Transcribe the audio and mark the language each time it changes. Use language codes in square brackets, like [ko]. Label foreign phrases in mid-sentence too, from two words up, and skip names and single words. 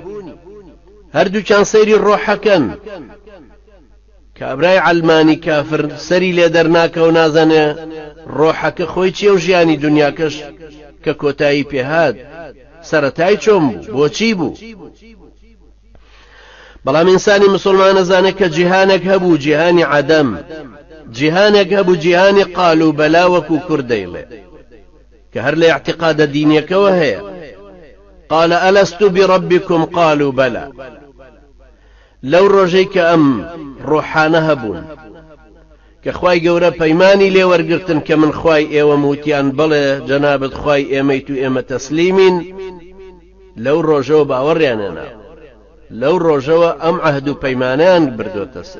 [ckb] هەردووچان سەیری ڕۆحەکەن. کابرای عەلمانی کافر سەری لێ دەرناکە و نازانێ ڕۆحەکە خۆی چیە و ژیانی دنیاکەش کە کۆتایی پێهات سەرەتای چۆن بوو، بۆچی بوو. بەڵام ئینسانی مسلمان ئەزانێت کە جیهانێک هەبوو، جیهانی عەدەم، جیهانێک هەبوو، جیهانی قال و بەلا وەکو کوڕ دەیڵێ، کە هەر لە اعتقادە دینیەکەوە هەیە. [ar] قال ألست بربكم قالوا بلى. [ckb] لەو ڕۆژەی کە ئەم ڕۆحانە هەبوون کە خوای گەورە پەیمانی لێ وەرگرتن کە من خوای ئێوە موتیان بڵێ جەنابەت خوای ئێمەیت و ئێمە تەسلیمین، لەو ڕۆژەوە باوەڕیان هێنا. لەو ڕۆژەوە ئەم عەهد و پەیمانیان بردۆتە سەر.